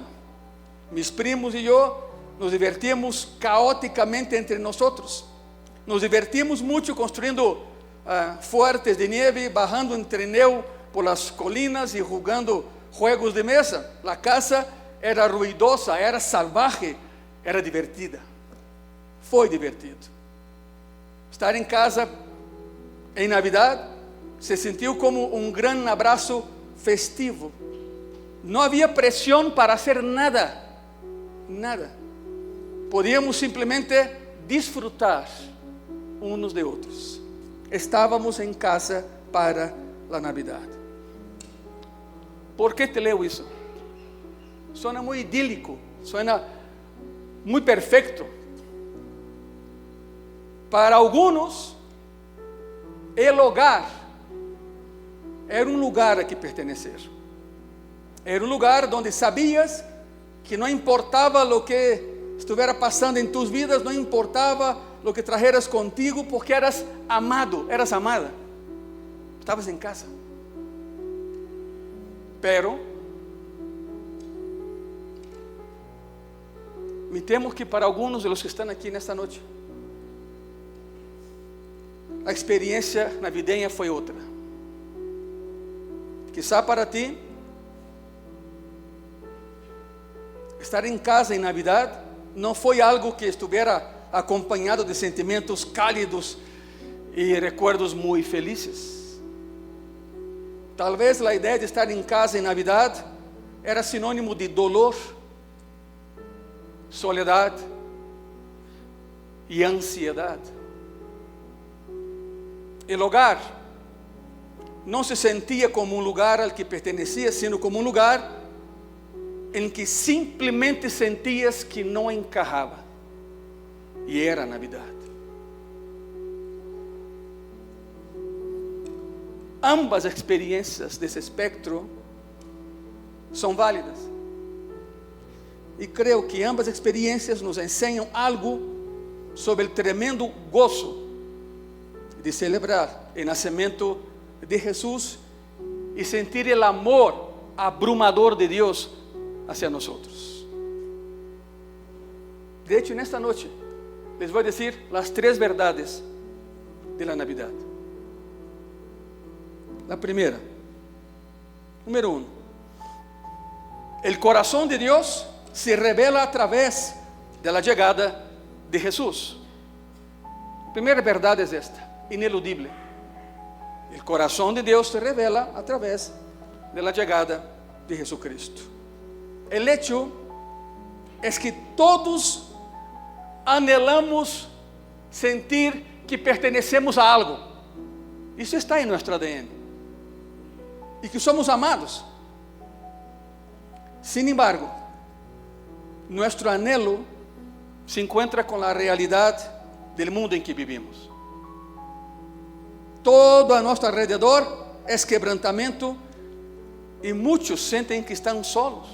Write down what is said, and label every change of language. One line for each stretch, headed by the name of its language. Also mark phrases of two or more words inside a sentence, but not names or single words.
Spanish: Mis primos y yo nos divertíamos caóticamente entre nosotros. Nos divertimos mucho construyendo fuertes de nieve, bajando en trineo por las colinas y jugando juegos de mesa. La casa era ruidosa, era salvaje, era divertida.
Portuguese: Foi divertido. Estar em casa em Navidad se sentiu como um grande abraço festivo. Não havia pressão para
Spanish: hacer nada,
Portuguese: nada. Podíamos simplesmente disfrutar uns de outros. Estávamos em casa para a Navidad. ¿Por que te leo isso? Suena muito idílico, suena muito perfeito. Para alguns,
Spanish: el hogar era um lugar a que pertenecer.
Portuguese: Era um lugar onde sabias que não importava o que estivera passando em
Spanish: tus vidas,
Portuguese: não importava o que trajeras contigo, porque eras amado, eras amada. Estavas em casa.
Spanish: Pero me temo
Portuguese: que para alguns de los que estão aqui nesta noite, a experiência navideña foi outra. Quizá
Spanish: para ti,
Portuguese: estar em casa em Navidad não foi algo que estivera acompanhado de sentimentos cálidos e recuerdos muito felizes. Talvez a ideia de estar em casa em Navidad era sinônimo de
Spanish: dolor, soledad
Portuguese: e ansiedade.
Spanish: El hogar
Portuguese: não se sentia como um lugar
Spanish: al que pertenecia, sino
Portuguese: como um lugar em que simplesmente sentias que não encajava. E era a Navidad. Ambas experiências desse espectro são válidas. E creio que ambas experiências nos ensinam algo sobre o tremendo gozo de celebrar o nascimento de Jesus e sentir o amor abrumador de Deus
Spanish: hacia nosotros. De hecho, nesta noche les voy a decir las 3 verdades de la Navidad. La primera, número 1, el corazón de Dios se revela a través de la llegada de Jesús. La primera verdad es esta, ineludible. El corazón de Dios se revela a través de la llegada de Jesucristo. El hecho es que todos anhelamos sentir que pertenecemos a algo.
Portuguese: Isso está em nosso ADN. E que somos amados.
Spanish: Sin embargo, nuestro anhelo se encuentra con la realidad del mundo en que vivimos.
Portuguese: Todo a nosso alrededor es quebrantamento e muitos sentem que estão solos.